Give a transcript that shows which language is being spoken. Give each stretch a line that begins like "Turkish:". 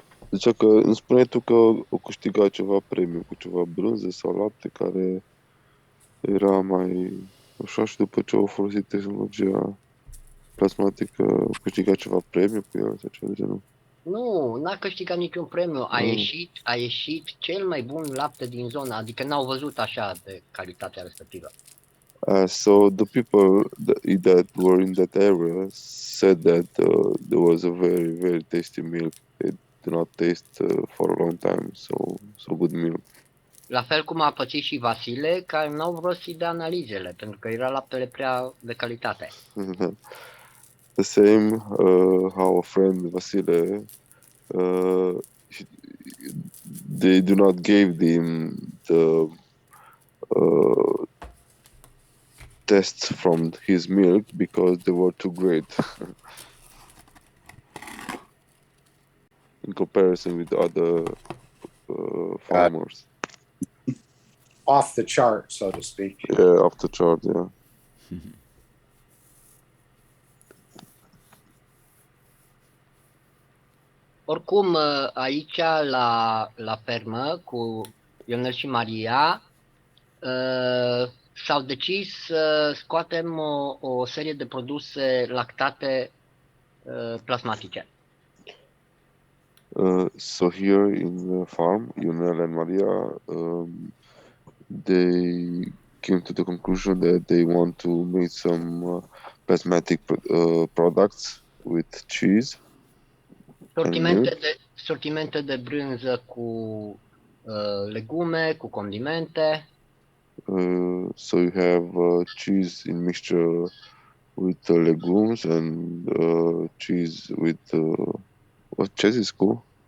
Romanian: Zicea că îmi spune tu că o câștiga ceva premiu cu ceva brânză sau lapte care era mai așa și după ce au folosit tehnologia plasmatică câștiga ceva premiu cu el sau ceva de genul. Nu, n-a câștigat niciun premiu. A ieșit cel mai bun lapte din zona, adică n-au văzut așa de calitatea respectivă.
English: So the people that were in that area said that there was a very, very tasty milk. They did not taste for a long time, so good milk.
Romanian: La fel cum a pățit și Vasile, care n-au vrut să-i dea analizele, pentru că era laptele prea de calitate.
English: The same how a friend Vasile, they do not give them the tests from his milk because they were too great in comparison with other farmers. Off the chart, so to speak. Yeah, off the chart, yeah.
Romanian: Oricum, aici la fermă cu Ionel și Maria s-au decis să scoatem o serie de produse lactate plasmatice.
English: So here in the farm, Ionel and Maria, they came to the conclusion that they want to make some plasmatic products with cheese.
Romanian: Sortimente de brânză cu legume, cu condimente.
English: So you have cheese in mixture with legumes and cheese with what cheese is called?